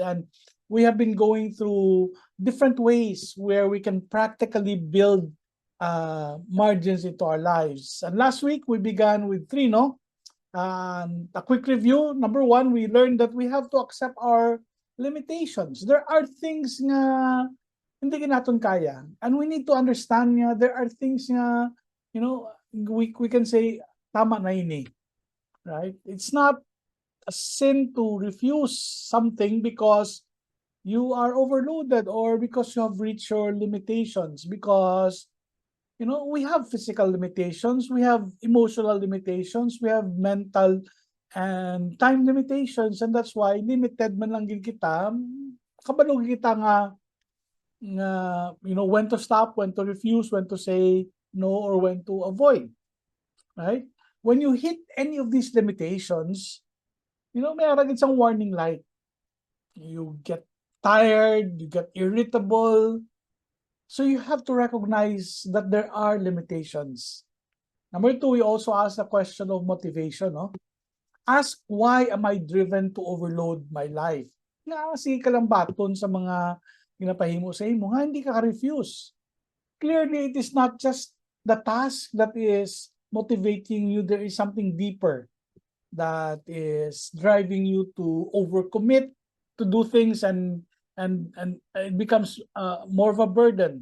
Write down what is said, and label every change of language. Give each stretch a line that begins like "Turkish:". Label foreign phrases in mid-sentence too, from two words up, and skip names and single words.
English: And we have been going through different ways where we can practically build margins into our lives. And last week we began with 3, no? A quick review. Number 1, we learned that we have to accept our limitations. There are things
Filipino: nga hindi natin kaya.
English: And we need to understand nga there are things nga, you know, we can say,
Filipino: tama na yun eh.
English: Right? It's not a sin to refuse something because you are overloaded or because you have reached your limitations. Because, you know, we have physical limitations, we have emotional limitations, we have mental and time limitations, and that's why limited
Hiligaynon: man lang gid kita, kabalo kita nga
English: you know, when to stop, when to refuse, when to say no, or when to avoid, right? When you hit any of these limitations, you know,
Hiligaynon: may aragid isang warning light.
English: You get tired, you get irritable. So you have to recognize that there are limitations. Number 2, we also ask a question of motivation, no? Ask, why am I driven to overload my life?
Hiligaynon: Sige ka lang baton sa mga ginapahimo sa imo nga hindi ka refuse.
English: Clearly, it is not just the task that is motivating you. There is something deeper that is driving you to overcommit, to do things, and it becomes more of a burden.